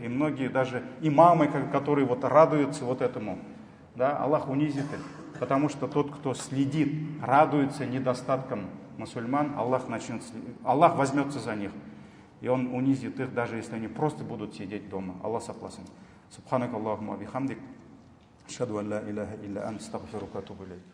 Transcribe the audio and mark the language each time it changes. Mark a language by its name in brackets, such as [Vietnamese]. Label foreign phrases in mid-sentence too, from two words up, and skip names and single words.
[Russian] И многие даже имамы, которые вот радуются вот этому, да, Аллах унизит их. Потому что тот, кто следит, радуется недостаткам мусульман, Аллах возьмется за них. И Он унизит их, даже если они просто будут сидеть дома. Аллах согласен. [Arabic] سبحانك اللهم بحمدك. أشهد أن لا إله إلا أنت، أستغفرك وأتوب إليك.